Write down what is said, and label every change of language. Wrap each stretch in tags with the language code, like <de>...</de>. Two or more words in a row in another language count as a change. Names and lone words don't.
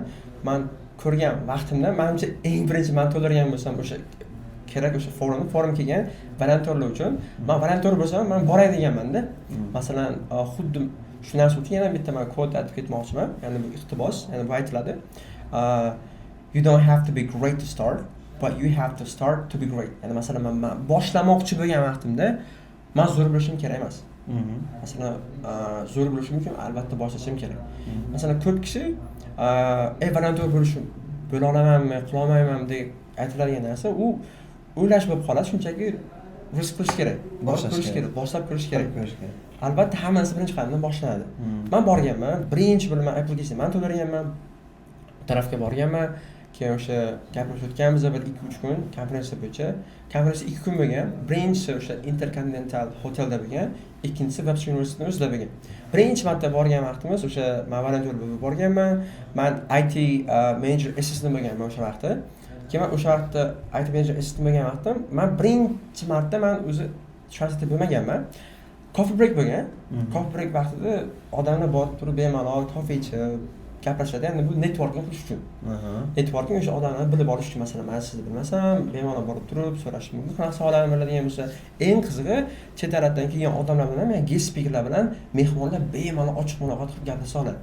<uz>Men ko'rgan vaqtimda menimcha eng birinchi men to'ldirgan bo'lsam o'sha kerak o'sha forum kelgan volontyorlar uchun. Men volontyor bo'lsam men boray deganman-da. Masalan, xuddi shu narsa uchun yana bitta men kod aytib ketmoqchiman. Ya'ni bu iqtibos, ya'ni bu aytiladi.</uz> <en>You don't have to be great to start, but you have to start to be great.</en> <uz>Ya'ni masalan men boshlamoqchi bo'lgan vaqtimda men zo'r bo'lishim kerak emas. Masalan, zo'r bo'lishim uchun albatta boshlashim kerak. Masalan, ko'p kishi volontyor bo'la olamanmi, qila olmayman deb aytiladigan narsa, u o'ylash bo'lib qoladi, shunchaki risk qilish kerak, boshlab ko'rish kerak. Albatta hammasi birinchi qadamdan boshlanadi. Men borganman, birinchi bo'lma application men to'ldirganman, bu tarafga borganman, keyin o'sha gaplashayotganmiz bir 2-3 kun konferensiya bo'yicha. Konferensiya 2 kun bo'lgan. Birinchisi o'sha Intercontinental Hotelda bo'lgan, ikkinchisi Webster universitetining o'zida bo'lgan. Birinchi marta borgan vaqtimiz o'sha men volontyor bo'lib borganman. Men</uz> <en>IT manager assistant</en> <uz>bo'lganman o'sha vaqtda. Keyin o'sha vaqtda</uz> <en>IT manager assistant</en> <uz>bo'lgan vaqtim, men birinchi marta men o'zi shaxsiyatda bo'lmaganman.</uz> <en>Coffee break</en> <uz>bo'lgan.</uz> <en>Coffee break</en> <uz>vaqtida odamlar borib turib bemalol kofe ichib gaplashadi. Ya'ni bu networking qilish uchun. Networking o'sha odamlarni bilib olish uchun, masalan, men sizni bilmasam, bemalol borib turib so'rash mumkin. Qanaqa savollarni biladigan bo'lsa, eng qizig'i chet davlatdan kelgan odamlar bilan, men</uz> <en>guest speakerlar</en> <uz>bilan mehmonlar bemalol ochiq muloqot qilib gaplashsa oladi.</uz>